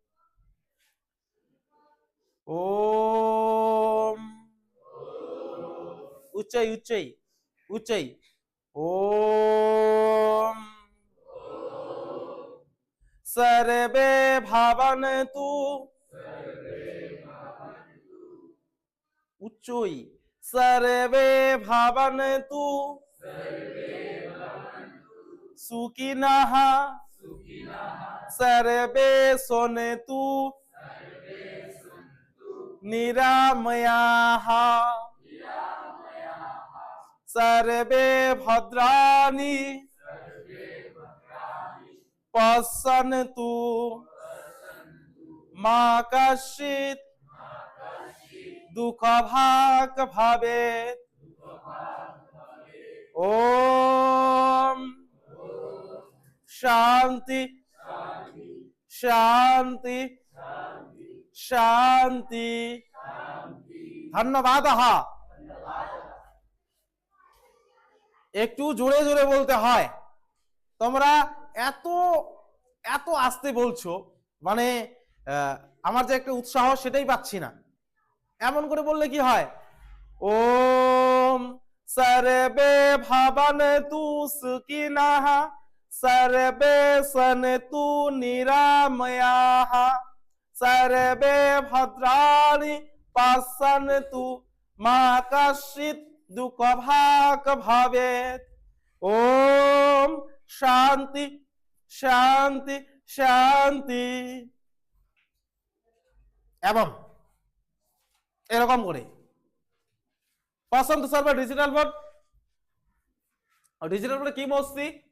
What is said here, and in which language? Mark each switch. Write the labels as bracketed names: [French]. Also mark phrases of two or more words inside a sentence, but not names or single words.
[Sanskrit] ওম উচ্চৈ ওম। সর্বে ভাবন্তু উচ্চৈ সর্বে ভাবন্তু সুখিনঃ সর্বে সন্তু নিরাময়াঃ সর্বে ভদ্রাণি পশ্যন্তু মা কশ্চিৎ দুঃখভাগ্ ভবেৎ। ওম শান্তি শান্তি শান্তি। [Bangla] ধন্যবাদ। একটু জোরে জোরে বলতে হয়, তোমরা এত এত আস্তে বলছো, মানে আমার যে একটা উৎসাহ সেটাই পাচ্ছি না। এমন করে বললে কি হয়? [Sanskrit] ওম সর্বে ভবন্তু সুখিনঃ সর্বে সন্তু নিরাময়াঃ সর্বে ভদ্রাণি পশ্যন্তু মা কশ্চিৎ দুঃখভাগ্ ভবেৎ। ওম শান্তি শান্তি শান্তি। [Bangla] এবং এরকম করে পছন্দ সর্বে [English] digital board [Bangla] কি বলছি?